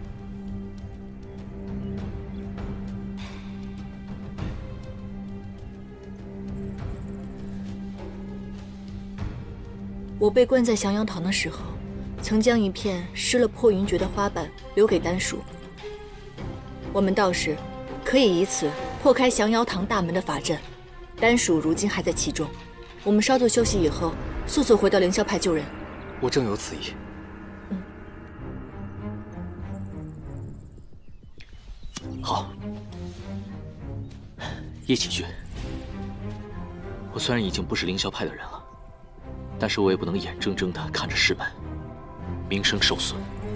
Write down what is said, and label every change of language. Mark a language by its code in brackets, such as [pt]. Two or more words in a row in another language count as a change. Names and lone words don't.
[zh] 我被關在降妖堂的時候，曾將一片施了破雲訣的花瓣留給丹叔。我們到時可以以此破開降妖堂大門的法陣。丹叔如今還在其中，我們稍作休息以後，速速回到凌霄派救人。我正有此意。好，一起去。我虽然已经不是凌霄派的人了，但是我也不能眼睁睁地看着师门名声受损。